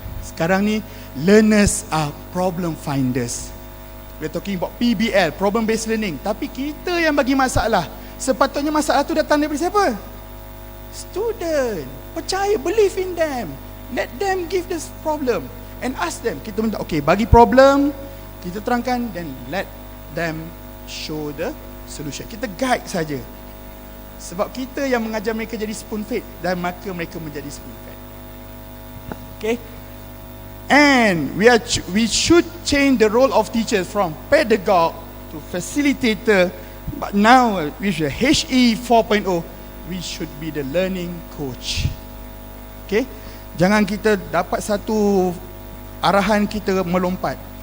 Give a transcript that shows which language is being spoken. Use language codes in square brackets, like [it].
[ms] Sekarang ni [en] learners are problem finders. We're talking about PBL, problem based learning. [ms] Tapi kita yang bagi masalah. Sepatutnya masalah tu datang daripada siapa? [en] Student. [ms] Percaya, [en] believe in them. Let them give this problem and ask them. [ms] Kita minta, okay, bagi problem, kita terangkan, [en] then let them show the solution. [ms] Kita guide saja. Sebab kita yang mengajar mereka jadi spoon fed, dan maka mereka menjadi spoon fed. Okay. [en] And we should change the role of teachers from pedagogue to facilitator. But now with the HE 4.0, we should be the learning coach. Okay. [ms] Jangan kita dapat satu arahan kita melompat.